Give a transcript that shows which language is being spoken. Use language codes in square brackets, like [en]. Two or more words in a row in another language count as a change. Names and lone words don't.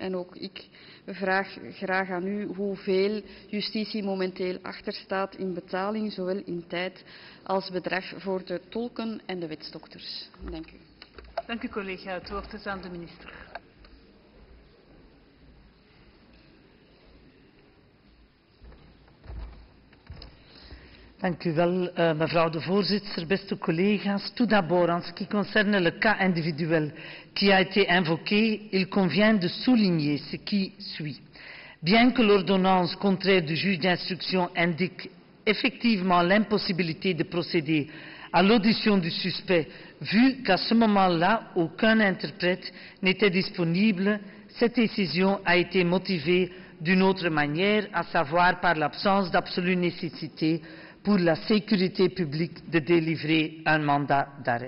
[nl] En ook ik vraag graag aan u hoeveel justitie momenteel achterstaat in betaling, zowel in tijd als bedrag voor de tolken en de wetsdokters. Dank u. Dank u, collega. Het woord is aan de minister. Dank u wel, mevrouw de voorzitter, beste collega's. [fr] Tout d'abord, en ce qui concerne le cas individuel qui a été invoqué, il convient de souligner ce qui suit. Bien que l'ordonnance contraire du juge d'instruction indique effectivement l'impossibilité de procéder à l'audition du suspect, vu qu'à ce moment-là, aucun interprète n'était disponible, cette décision a été motivée d'une autre manière, à savoir par l'absence d'absolue nécessité pour la sécurité publique de délivrer un mandat d'arrêt.